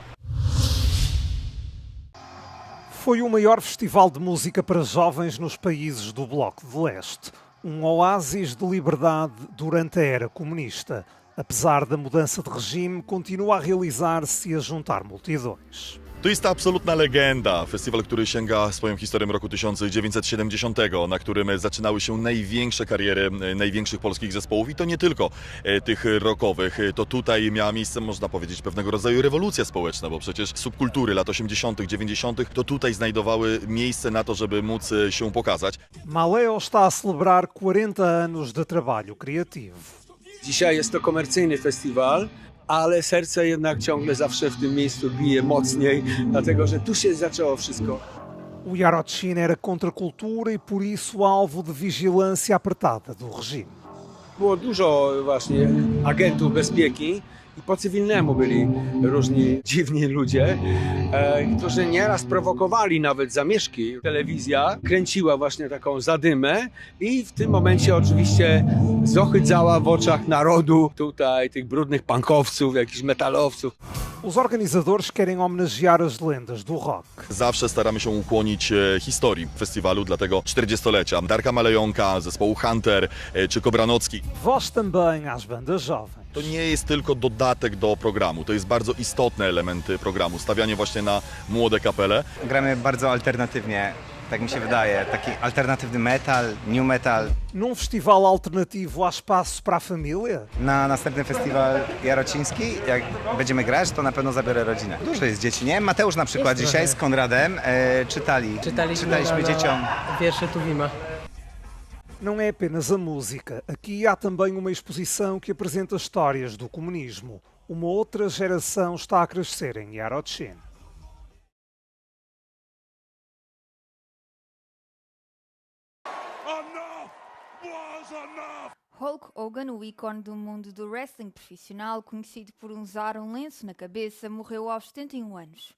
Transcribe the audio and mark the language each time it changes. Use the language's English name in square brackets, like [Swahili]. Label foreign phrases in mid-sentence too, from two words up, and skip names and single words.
[Portuguese] Foi o maior festival de música para jovens nos países do Bloco de Leste. Um oásis de liberdade durante a era comunista. Apesar da mudança de regime, continua a realizar-se e a juntar multidões. [Polish] To jest absolutna legenda. Festiwal, który sięga swoją historią roku 1970, na którym zaczynały się największe kariery największych polskich zespołów i to nie tylko tych rockowych. To tutaj miała miejsce, można powiedzieć, pewnego rodzaju rewolucja społeczna, bo przecież subkultury lat 80., 90. to tutaj znajdowały miejsce na to, żeby móc się pokazać. [Portuguese] Maleo está a celebrar 40 anos de trabalho criativo. [Polish] Dzisiaj jest to komercyjny festiwal, ale serce jednak ciągle zawsze w tym miejscu bije mocniej, dlatego że tu się zaczęło wszystko. [Portuguese] O Yarochin era contra a cultura e por isso alvo de vigilância apertada do regime. [Polish] Było dużo właśnie agentów bezpieki i po cywilnemu byli różni dziwni ludzie, którzy nieraz prowokowali nawet zamieszki. Telewizja kręciła właśnie taką zadymę i w tym momencie oczywiście zohydzała w oczach narodu tutaj tych brudnych punkowców, jakichś metalowców. [Portuguese] Os organizadores querem homenagear as lendas do rock. [Polish] Zawsze staramy się ukłonić historii festiwalu, dlatego 40-lecia Darka Malejonka, zespołu Hunter czy Kobranocki. [Portuguese] Voz também às bandas jovens. [Polish] To nie jest tylko dodatek do programu, to jest bardzo istotny element programu, stawianie właśnie na młode kapele. Gramy bardzo alternatywnie, tak mi się wydaje, taki alternatywny metal, [English] new metal. [Portuguese] Num festival alternativo há espaço para a família? [Polish] Na następny festiwal jarociński, jak będziemy grać, to na pewno zabiorę rodzinę. Dużo jest dzieci, nie? Mateusz na przykład jest dzisiaj z Konradem czytaliśmy dzieciom wiersze Tuwima. [Portuguese] Não é apenas a música. Aqui há também uma exposição que apresenta histórias do comunismo. Uma outra geração está a crescer em Yarochin. Hulk Hogan, o ícone do mundo do wrestling profissional, conhecido por usar um lenço na cabeça, morreu aos 71 anos.